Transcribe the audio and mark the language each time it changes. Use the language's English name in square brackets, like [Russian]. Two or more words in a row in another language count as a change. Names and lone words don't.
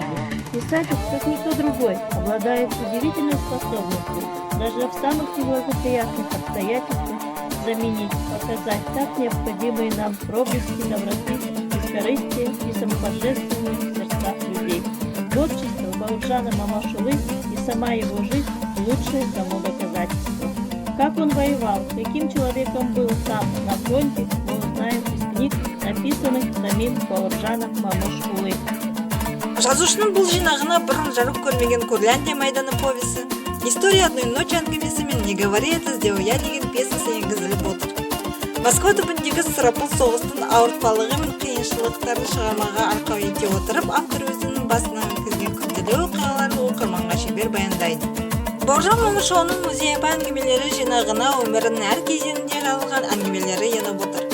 [Russian] Писатель, как никто другой, обладает удивительной способностью даже в самых неблагоприятных обстоятельствах заменить, показать так необходимые нам проблески доброты, бескорыстия и самопожертвования в сердцах людей. Творчество Бауыржана Момышұлы и сама его жизнь – лучшее тому доказательство. Как он воевал, каким человеком был сам на фронте, мы узнаем из книг, написанных самим Бауыржаном Момышұлы. [Kazakh] Жазушының бұл жинағына бұрын жарық көрмеген Курляндия майданы повесі, история одной ночи әңгімесі мен «Не говори это, сделай я» деген пьесасы енгізіліп отыр. Москва түбіндегі сұрапыл соғыстың ауыртпалығы мен қиыншылықтарын шығармаға арқау ете отырып, автор өзінің басынан өткізген күрделі оқиғаларды оқырманға шебер баяндайды. Бауыржан Момышұлының музей-апа әңгімелері жинағына өмірінің әр кезеңінде жазылған әңгімелері еніп отыр.